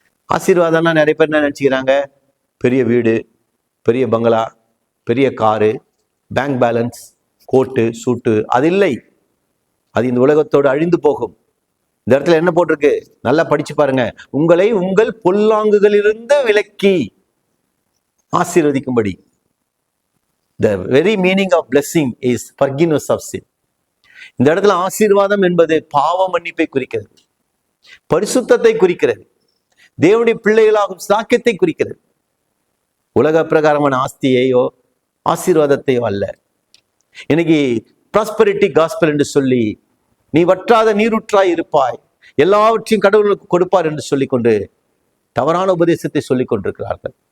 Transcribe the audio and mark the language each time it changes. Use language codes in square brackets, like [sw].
[ta] ஆசீர்வாதம்னா நிறைய பேர் என்ன நினைச்சுக்கிறாங்க? பெரிய வீடு, பெரிய பங்களா, பெரிய காரு, பேங்க் பேலன்ஸ், கோட்டு சூட்டு. அது இல்லை. அது இந்த உலகத்தோடு அழிந்து போகும். இந்த இடத்துல என்ன போட்டிருக்கு? நல்லா படிச்சு பாருங்க. உங்களை உங்கள் பொல்லாங்குகளிலிருந்து விலக்கி ஆசீர்வதிக்கும்படி. [en] The very meaning of blessing is forgiveness of sin. [ta] இந்த இடத்துல ஆசீர்வாதம் என்பது பாவ மன்னிப்பை குறிக்கிறது, பரிசுத்தத்தை குறிக்கிறது, தேவனுடைய பிள்ளைகளாகும் சாக்கியத்தை குறிக்கிறது. உலக பிரகாரமான ஆஸ்தியையோ ஆசீர்வாதத்தையோ அல்ல. இன்னைக்கு ப்ராஸ்பரிட்டி காஸ்பல் என்று சொல்லி நீ வற்றாத நீருற்றாய் இருப்பாய், எல்லாவற்றையும் கடவுளுக்கு கொடுப்பார் என்று சொல்லிக்கொண்டு தவறான உபதேசத்தை சொல்லிக் கொண்டிருக்கிறார்கள்.